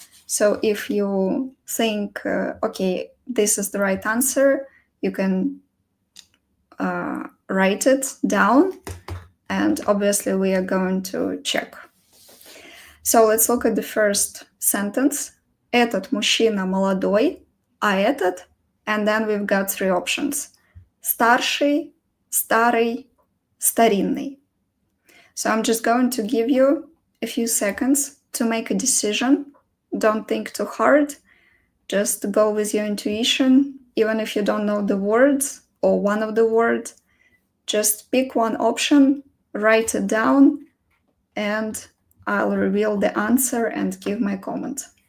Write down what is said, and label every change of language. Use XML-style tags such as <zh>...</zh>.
<en>So if you think, okay, this is the right answer, you can write it down, and obviously we are going to check. So let's look at the first sentence.</en> <ru>Этот мужчина молодой, а этот,</ru> <en>and then we've got 3 options.</en> <ru>Старший, старый, старинный.</ru> <en>So I'm just going to give you a few seconds to make a decision. Don't think too hard. Just go with your intuition. Even if you don't know the words or one of the words, just pick one option, write it down, and I'll reveal the answer and give my comment.</en>